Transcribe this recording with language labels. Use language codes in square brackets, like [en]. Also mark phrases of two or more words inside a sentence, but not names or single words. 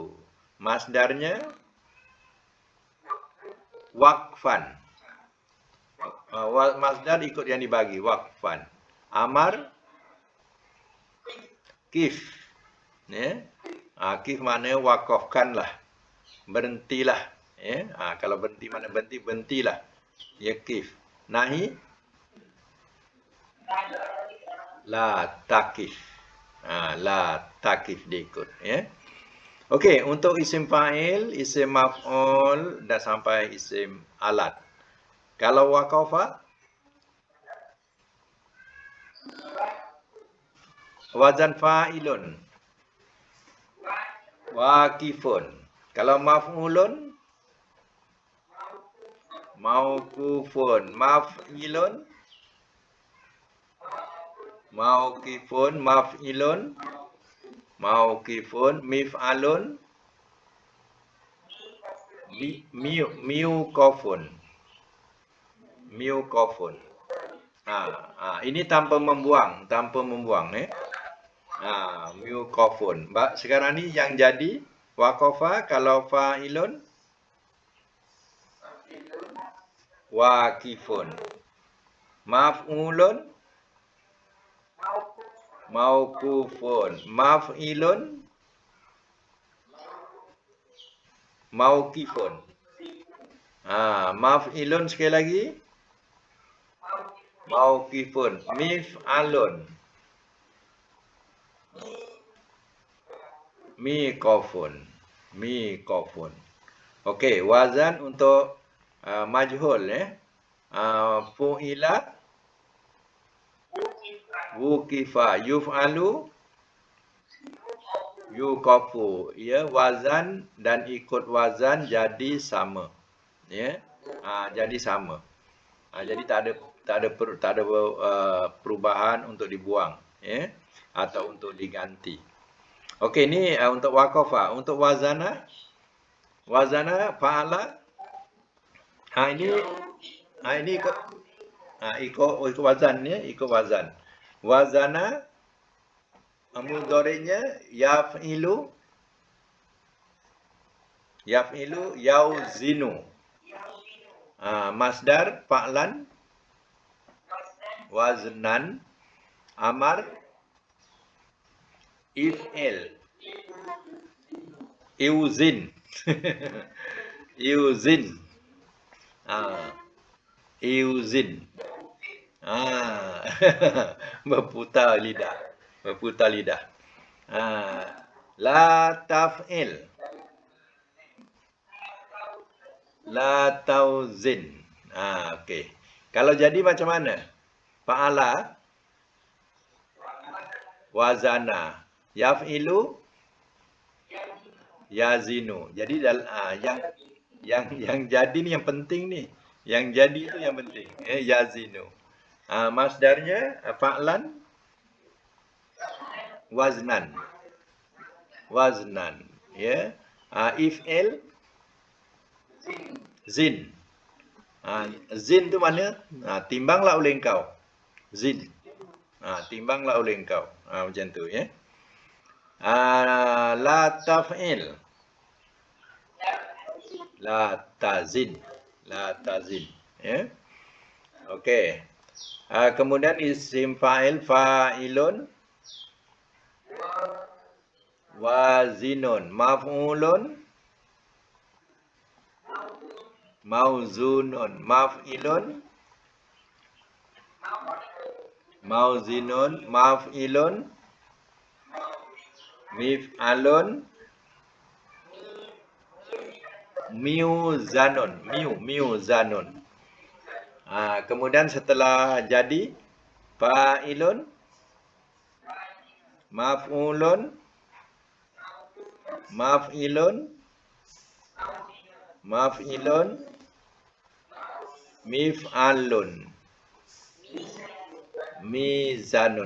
[ms] Masdarnya waqfan. Masdar ikut yang dibagi, waqfan. [ar] أمر قف. [ms] Ya. Kif maknanya waqafkanlah. Berhentilah. Ya. Kalau berhenti mana berhentilah. [ar] Ya قف. نهي لا تقف. لا تقف [ms] diikut. Ya. Okey, untuk [ar] اسم فاعل، اسم مفعول [ms] dah sampai [ar] اسم آلة. [ms] Kalau waqafa wazan fa'ilun. [ar] Waqifun. Kalau مفعول موقوف. مفعل موقف. مفعل موقف. مفعال ميقاف. [ms] Ini tanpa membuang miuqafun. Sekarang ni yang jadi waqafa kalau [ar] فاعل واقف. مفعول موقوف. مفعل موقف. [ms] Maf'ilun sekali lagi mauqifun. [ar] مفعال ميقاف. [ms] Okey, wazan untuk majhul ya. [ar] فعل وقف. يفعل يوقف. [ms] Ya, wazan dan ikut wazan jadi sama. Ya. Jadi sama. Jadi tak ada perubahan untuk dibuang ya, atau untuk diganti. Okey, ni untuk waqafa. Untuk [ar] وزن فعل. [ms] Ini ikut wazan ya, ikut wazan. [ar] Wazana Mudhari'nya يفعل، يوزن. مصدر فعلا، وزنا، أمر، افعل، ايزن. Iuzin. Ah, iuzin. [ms] Ah, berputar lidah. Berputar lidah. [ar] لا تفعل. لا توزن. [ms] Okey. Kalau jadi macam mana? [ar] فعل، وزن، يفعل، يزن. [ms] Jadi yang jadi ni yang penting ni. Yang jadi tu yang penting. [ar] Yazinu. Masdarnya فعلا، وزنا. Waznan. Ya. افعل، زن. [ms] Zin tu mana? Timbanglah oleh engkau. [ar] Zin. [ms] Timbanglah oleh engkau. Macam tu ya. [ar] لا تفعل. لا تزن. لا تزن. Ya. [ms] Okey. [ar] Kemudian اسم فاعل، فاعل, وازن، مفعول، موزون، مفعل، موزن، مفعل، مفعال، ميزان، ميزان. [ms] Kemudian setelah jadi [ar] فاعل، مفعول, مفعل، مفعل، مفعال، ميزان.